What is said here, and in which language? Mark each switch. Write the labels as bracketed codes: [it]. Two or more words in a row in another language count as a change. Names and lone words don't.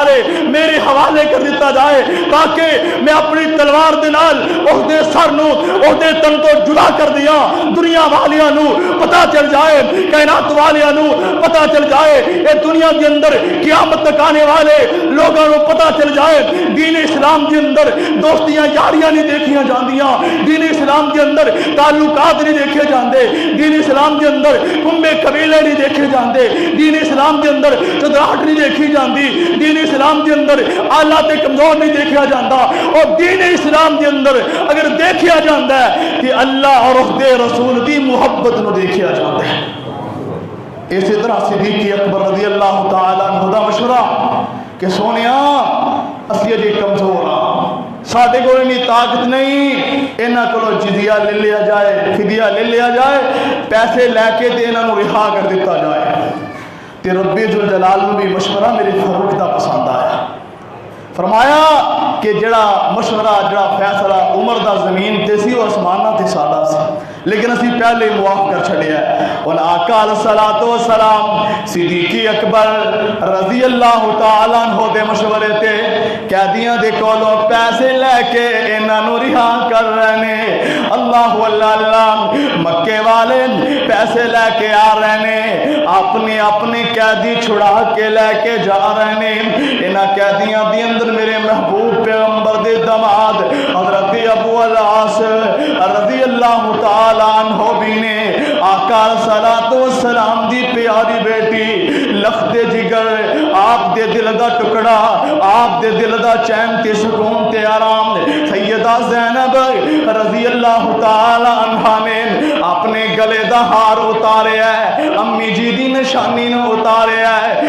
[pa] ہے میرے حوالے کر دیتا جائے، تاکہ میں اپنی تلوار دے نال اس دے سر نو اس دے تن تو جدا کر دیا، دنیا والیاں نو پتہ چل جائے، کائنات والیاں نو پتہ چل جائے، اے دنیا دے اندر قیامت تک آنے والے لوگاں نو پتہ چل جائے دین اسلام دے اندر دوستیاں یاریاں نہیں دیکھیاں جاندیاں، دین اسلام دے اندر تعلقات نہیں دیکھے جاندے، دین اسلام دے اندر کنبے قبیلے نہیں دیکھے جاندے، دین اسلام دے اندر چدراہٹ نہیں دیکھی جاندی، دین اسلام دے اندر اعلیٰ تے کمزور نہیں دیکھا جاندا، اور دین اسلام دے اندر اگر دیکھیا جاندا ہے کہ اللہ اور اس دے رسول دی محبت نو دیکھیا جاندا ہے۔ اسی طرح صدیق اکبر [ar] رضی اللہ تعالی عنہ [pa] دا مشورہ کہ سونیا اسی اجے کمزور ہاں، ساڈے کول اتنی طاقت نہیں، انہاں کولوں جزیہ لے لیا جائے، فدیہ لے لیا جائے، پیسے لے کے تے انہاں نو رہا کر دیتا جائے۔ تے رب ذوالجلال نو بھی مشورہ میرے فاروق دا پسند آیا، فرمایا کہ جڑا مشورہ جڑا فیصلہ عمر دا زمین تے سی وہ آسماناں تے ساڈا سی، لیکن اسی پہلے معاف کر چھڑیا ہے۔ اور آقا [ar] علیہ الصلوۃ والسلام [pa] صدیق اکبر [ar] رضی اللہ تعالی عنہ [pa] دے مشورے تے قیدیاں دے کولوں پیسے لے کے انہاں نو رہا کر رہے نے۔ اللہ اللہ، مکے والے پیسے لے کے آ رہے نے، اپنے اپنے قیدی چھڑا کے لے کے جا رہے نے۔ انہاں قیدیاں دے اندر میرے محبوب پیغمبر دے داماد حضرت ابو العاص [ar] رضی اللہ تعالی عنہ [pa] بھی نے۔ آقا [ar] علیہ الصلوۃ والسلام [pa] دی پیاری بیٹی لخت جگر آپ دے دل دا ٹکڑا، آپ دے دل دا چین تے سکون تے آرام سیدہ زینب [ar] رضی اللہ تعالی عنہ [pa] نے اپنے گلے دا ہار اتارے ہے، امی جی دی نشانی نو اتارے ہے۔